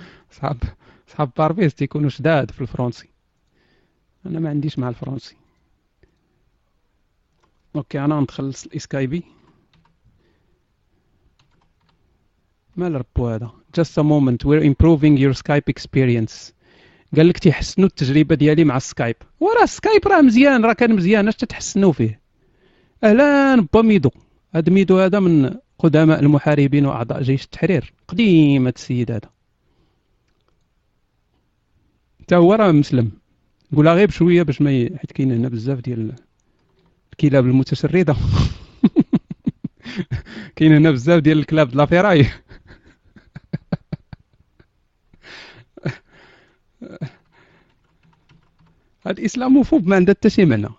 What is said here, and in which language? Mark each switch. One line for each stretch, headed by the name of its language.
Arabic: صعب صعب باربيس تيكونوا شداد في الفرنسي، انا ما عنديش مع الفرنسي. اوكي انا ندخل الاسكايبي. مال ربو هذا،
English: just a moment we're improving your skype experience.
Arabic: قال لك تحسنوا التجربه ديالي مع السكايب. ورا السكايب راه مزيان، راه كان مزيان، اش تتحسنوا فيه؟ اهلا با ميدو، هذا ميدو هذا من قدماء المحاربين وأعضاء جيش التحرير قديمة السيد هذا، حتى هو راه مسلم، ولا غيب شوية باش ما حيت كاين هنا بزاف ديال الكلاب المتشردة كاين هنا بزاف ديال الكلاب دلا فيراي هاد الاسلاموفوب ما عندها حتى شي معنى.